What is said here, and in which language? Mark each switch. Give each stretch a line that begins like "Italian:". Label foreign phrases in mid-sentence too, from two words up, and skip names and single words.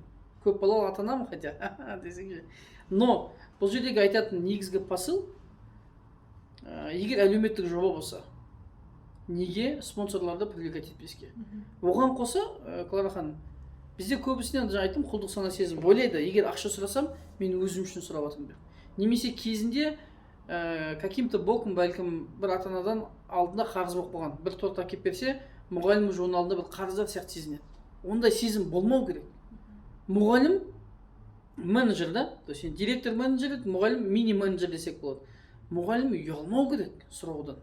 Kazakh: Көп балалы ата-анамын хотя десеңші. Но бұл жердегі айтатын негізгі посыл, егер әлеуметтік жоба болса, неге спонсорларды привлекать етпеске? Оған қоса, Клара ханым, бізде көбісінен айттым, құлдық сана сезім ойлайды, егер ақша сұрасам, мен өзім үшін сұрап жатырмын деп. Немесе кезінде
Russian: каким-то боком
Kazakh: бәлкім бір ата-анадан алдында қарыз болып қалған. Бір торт әкеп берсе, мұғалім оның алдында бір қарыздар сияқты сезінеді. Ондай сезім болмау керек. Мұғалім менеджер, да?
Russian: То есть
Kazakh: директор менеджер, мұғалім мини-менеджер десек болады. Мұғалім ұялмау керек сұраудан.